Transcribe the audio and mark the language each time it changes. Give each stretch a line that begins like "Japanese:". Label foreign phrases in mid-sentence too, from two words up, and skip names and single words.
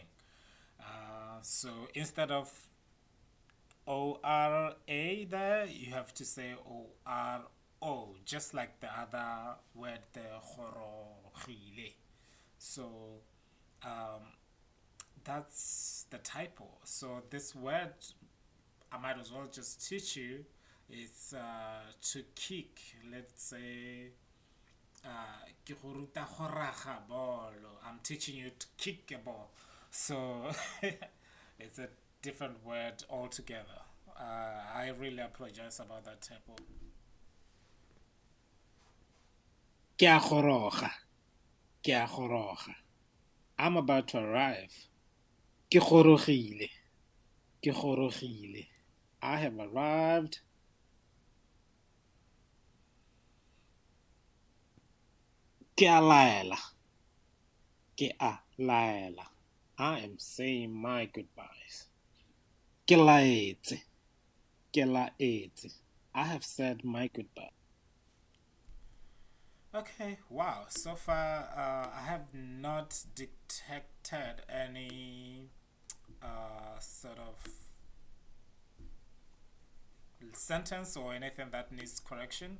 English: So instead of O-R-A there, you have to say O-R-O, just like the other word, the chorogile. So that's the typo. So this word, I might as well just teach you. It's to kick. Let's say,
Tswana: ke go ruta go raga bolo.
English: I'm teaching you to kick a ball. So it's a different word altogether. I really apologize about that typo.
Tswana: Ke a goroga. Ke a goroga.
English: I'm about to arrive.
Tswana: Ke gorogile. Ke gorogile.
English: I have arrived.
Tswana: Ke a laela. Ke a laela.
English: I am saying my goodbyes.
Tswana: Ke laetse. Ke laetse.
English: I have said my goodbye. Okay, wow. So far, I have not detected any sort of sentence or anything that needs correction.